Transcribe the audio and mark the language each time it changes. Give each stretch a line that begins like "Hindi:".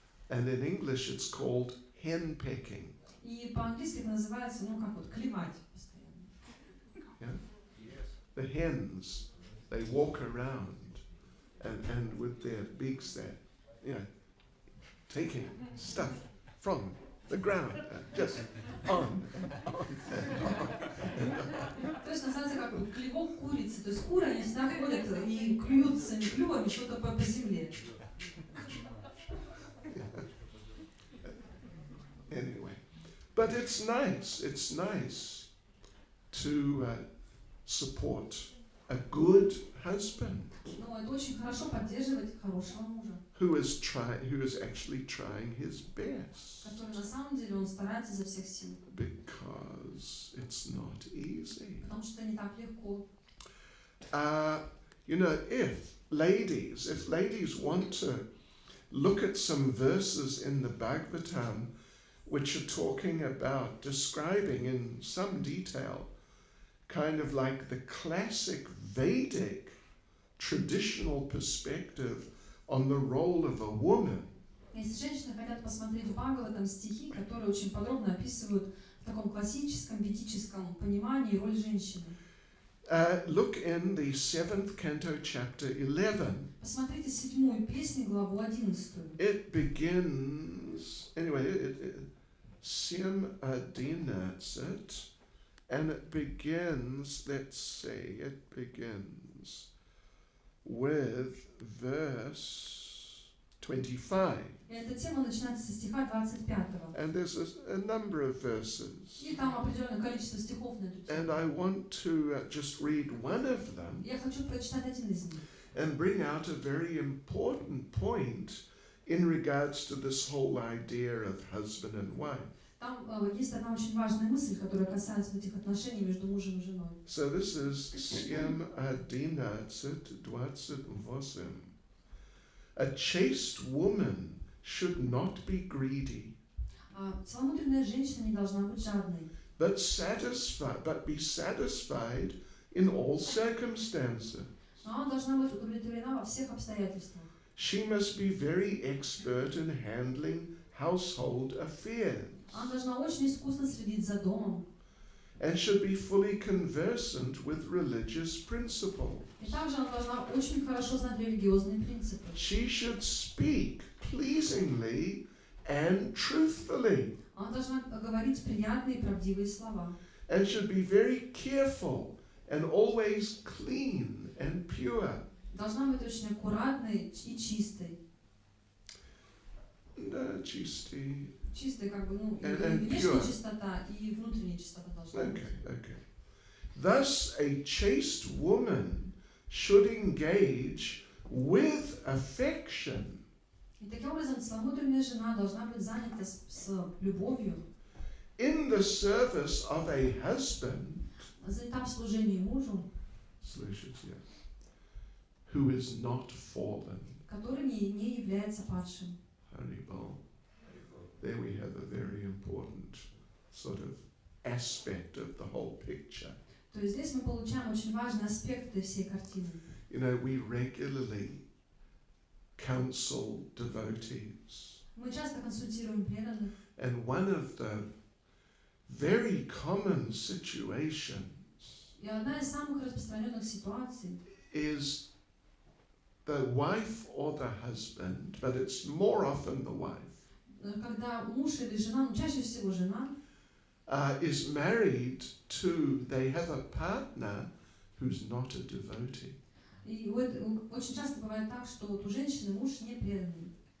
English: And in English it's called henpecking.
Russian: И по-английски это называется, ну как вот, клевать постоянно.
English: Yeah? The hens, they walk around and with their beaks they're, you know, taking stuff from the ground, just on.
Russian: То есть на самом деле как вот клевок курицы. То есть куры, они всегда ходят и клюют своими клювами что-то по земле.
English: Anyway, but it's nice to support a good husband
Russian: Но это очень хорошо поддерживать хорошего мужа,
English: who is actually trying his best,
Russian: который на самом деле он старается изо всех сил,
English: because it's not easy.
Russian: потому что не так легко.
English: You know, if ladies want to look at some verses in the Bhagavatam which are talking about, describing in some detail, kind of like the classic Vedic traditional perspective on the role of a woman.
Russian: Если женщины хотят посмотреть в Бхагаватам стихи, которые очень подробно описывают в таком классическом ведическом понимании роль женщины.
English: Look in the 7th canto, chapter 11.
Russian: Посмотрите 7-ю песню, главу 11.
English: It begins, anyway, Sim Adinatzit, and it begins, let's see, it begins with verse 25.
Russian: И эта тема начинается со стиха 25.
English: And there's a number of verses.
Russian: И там определенное количество стихов на эту
English: And
Russian: тему.
English: I want to just read one of them
Russian: Я хочу прочитать один из них.
English: and bring out a very important point in regards to this whole idea of husband and wife.
Russian: Там есть одна очень важная мысль, которая касается этих отношений между мужем и женой.
English: So this is Siam Adinatzit Dwatzit Vosim. A chaste woman should not be greedy,
Russian: Целомудренная женщина не должна быть жадной,
English: but be satisfied in all circumstances.
Russian: но она должна быть удовлетворена во всех обстоятельствах.
English: She must be very expert in handling household affairs,
Russian: Она должна очень искусно следить за домом.
English: and should be fully conversant with religious principles.
Russian: И также она должна очень хорошо знать религиозные принципы.
English: She should speak pleasingly and truthfully,
Russian: Она должна говорить приятные и правдивые слова.
English: and should be very careful and always clean and pure.
Russian: Должна быть очень аккуратной и чистой. Да, чистый. Чистая, как бы, ну, и
English: And
Russian: внешняя
English: pure.
Russian: чистота, и внутренняя чистота должна быть.
English: Okay. Thus, a chaste woman should engage with affection
Russian: И таким образом целомудренная жена должна быть занята с любовью,
English: in the service of a husband,
Russian: занята в служении мужу, слышите,
English: who is not fallen.
Russian: который не является падшим.
English: Haribol. There we have a very important sort of aspect of the whole picture.
Russian: То есть здесь мы получаем очень важный аспект этой всей картины.
English: You know, we regularly counsel devotees.
Russian: Мы часто консультируем преданных,
English: And one of the very common situations
Russian: и одна из самых распространенных ситуаций,
English: is the wife or the husband, but it's more often the wife,
Russian: когда муж или жена, ну чаще всего жена,
English: is married to, they have a partner who's not a devotee.
Russian: и вот очень часто бывает так, что вот у женщины муж не преданный.